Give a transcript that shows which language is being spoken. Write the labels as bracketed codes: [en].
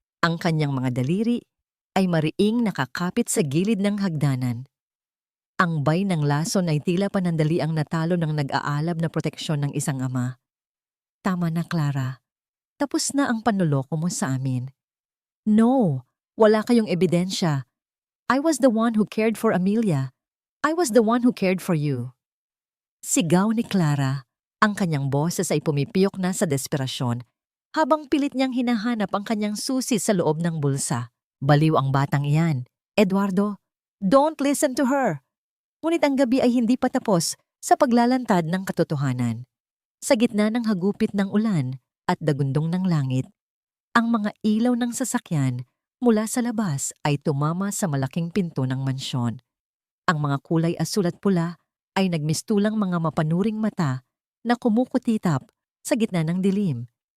[tl] Ang kanyang mga daliri ay mariing nakakapit sa gilid ng hagdanan. Ang bay ng lason ay tila panandaliang natalo ng nag-aalab na proteksyon ng isang ama. "Tama na, Clara. Tapos na ang panloloko mo sa amin." "No, wala kayong ebidensya. [en] I was the one who cared for Amelia. I was the one who cared for you." [tl] Sigaw ni Clara. Ang kanyang boses ay pumipiyok na sa desperasyon habang pilit niyang hinahanap ang kanyang susi sa loob ng bulsa. Baliw ang batang iyan. [en] "Eduardo, don't listen to her." [tl] Ngunit ang gabi ay hindi pa tapos sa paglalantad ng katotohanan. Sa gitna ng hagupit ng ulan at dagundong ng langit, ang mga ilaw ng sasakyan mula sa labas ay tumama sa malaking pinto ng mansyon. Ang mga kulay asul at pula ay nagmistulang mga mapanuring mata na kumukutitap sa gitna ng dilim.